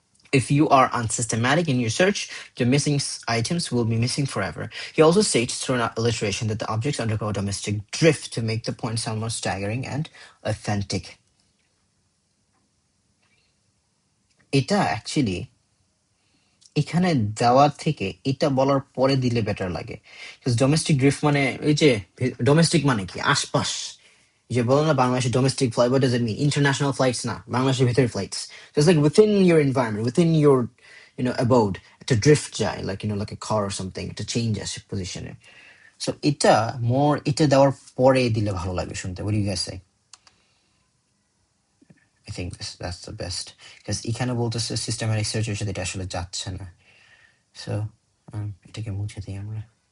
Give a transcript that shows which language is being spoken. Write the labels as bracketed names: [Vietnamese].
[English] If you are unsystematic in your search, the missing items will be missing forever." He also states through an alliteration that the objects undergo domestic drift to make the point sound more staggering and authentic. [Bangla] এটা actually এখানে দেওয়া থেকে এটা বলার পরে দিলে better লাগে। Domestic drift মানে এই যে ডোমেস্টিক মানে কি আশপাশ, যে বলো না বাংলাদেশের domestic flight, [English] what does it mean? International flights [Bangla] না, বাংলাদেশের ভিতরে [English] flights. So it's like within your environment, within your abode, to drift যায়, like like a car or something, to change আসে position. [Bangla] So এটা more এটা দেওয়ার পরে দিলে ভালো লাগে শুনতে. [English] What do you guys say? I think that's the best, because [Bangla] এখানে বলতেছে সিস্টেম্যাটিক সার্চের সাথে এটা আসলে যাচ্ছে না। So এটাকে মুছে দিই আমরা.